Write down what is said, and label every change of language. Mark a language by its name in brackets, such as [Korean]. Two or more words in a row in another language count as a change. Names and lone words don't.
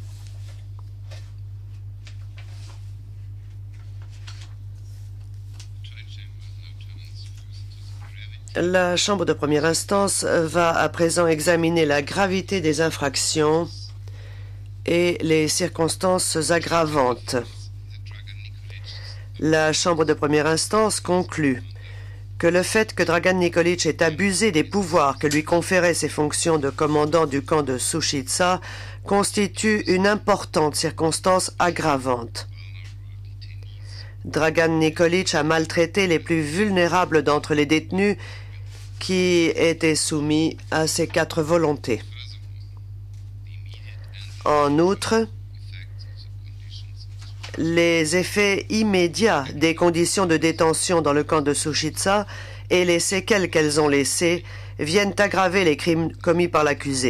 [French] La Chambre de première instance va à présent examiner la gravité des infractions et les circonstances aggravantes. La Chambre de première instance conclut que le fait que Dragan Nikolić ait abusé des pouvoirs que lui conféraient ses fonctions de commandant du camp de Sušica constitue une importante circonstance aggravante. Dragan Nikolić a maltraité les plus vulnérables d'entre les détenus qui étaient soumis à ses 4 volontés. En outre, les effets immédiats des conditions de détention dans le camp de Sušica et les séquelles qu'elles ont laissées viennent aggraver les crimes commis par l'accusé.